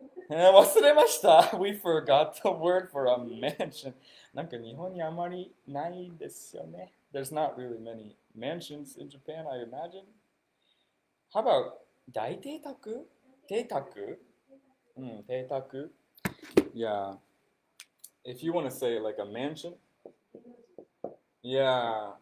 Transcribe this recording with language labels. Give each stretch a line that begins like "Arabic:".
Japanese: 忘れました
English: We forgot the word for a mansion.
Japanese: なんか日本にあまりないですよね.
English: There's not really many mansions in Japan, I imagine. How about 大邸宅?
Japanese: 邸宅?邸宅?Yeah.
English: If you want to say like a mansion, yeah.